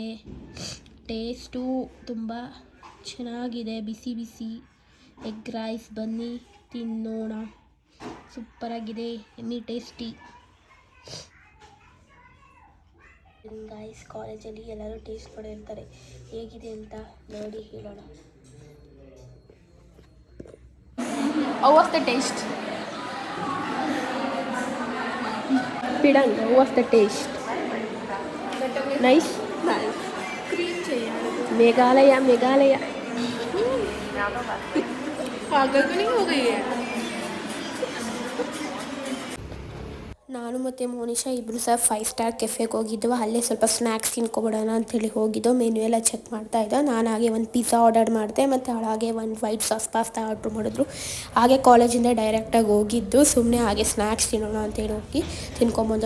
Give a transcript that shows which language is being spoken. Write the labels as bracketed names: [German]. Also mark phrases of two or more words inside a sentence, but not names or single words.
[Kannada] ಟೇಸ್ಟು ತುಂಬ ಚೆನ್ನಾಗಿದೆ, ಬಿಸಿ ಬಿಸಿ ಎಗ್ ರೈಸ್. ಬನ್ನಿ ತಿನ್ನೋಣ. ಸೂಪರಾಗಿದೆ, ಎಮ್ಮಿ ಟೇಸ್ಟಿ. ಗೈಸ್ ಕಾಲೇಜಲ್ಲಿ ಎಲ್ಲರೂ ಟೇಸ್ಟ್ ಮಾಡಿರ್ತಾರೆ, ಹೇಗಿದೆ ಅಂತ ನೋಡಿ ಹೇಳೋಣ. [English] How was the taste? Pidang, how was the taste? Nice? Nice. Meghalaya, Meghalaya. [Hindi] पागल तो नहीं हो गई है? [Kannada] ನಾನು ಮತ್ತು ಮೋನಿಶಾ ಇಬ್ಬರು ಸಹ 5 ಸ್ಟಾರ್ ಕೆಫೆಗೆ ಹೋಗಿದ್ದೆವು. ಅಲ್ಲೇ ಸ್ವಲ್ಪ ಸ್ನ್ಯಾಕ್ಸ್ ತಿನ್ಕೊಬಿಡೋಣ ಅಂಥೇಳಿ ಹೋಗಿದ್ದೆವು. ಮೆನು ಎಲ್ಲ ಚೆಕ್ ಮಾಡ್ತಾಯಿದ್ದೋ. ನಾನು ಹಾಗೆ ಒಂದು ಪಿಜ್ಜಾ ಆರ್ಡರ್ ಮಾಡಿದೆ, ಮತ್ತು ಹಾಗೆ ಒಂದು [English] white sauce pasta [Kannada] ಆರ್ಡ್ರ್ ಮಾಡಿದ್ರು. ಹಾಗೆ ಕಾಲೇಜಿಂದ ಡೈರೆಕ್ಟಾಗಿ ಹೋಗಿದ್ದು, ಸುಮ್ಮನೆ ಹಾಗೆ ಸ್ನ್ಯಾಕ್ಸ್ ತಿನ್ನೋಣ ಅಂತೇಳಿ ಹೋಗಿ ತಿನ್ಕೊಂಬಂದು.